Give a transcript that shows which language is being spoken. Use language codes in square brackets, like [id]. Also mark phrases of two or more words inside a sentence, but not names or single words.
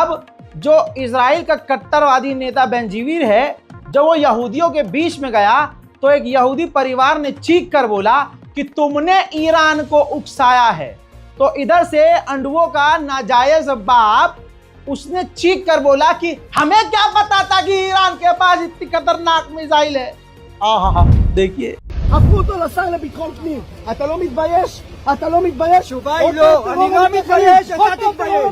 [hi] अब जो इजराइल का कट्टरवादी नेता बेंजीवीर है, जब वो यहूदियों के बीच में गया तो एक यहूदी परिवार ने चीख कर बोला कि तुमने ईरान को उकसाया है। तो इधर से अंडवों का नाजायज बाप, उसने चीख कर बोला कि हमें क्या पता था कि ईरान के पास इतनी खतरनाक मिसाइल है। आहा, देखिए। [he] הפכו אותו לשר לביטחון פנים. אתה לא מתבייש? אתה לא מתבייש? התשובה היא לא, אני לא מתבייש, אתה תתבייש.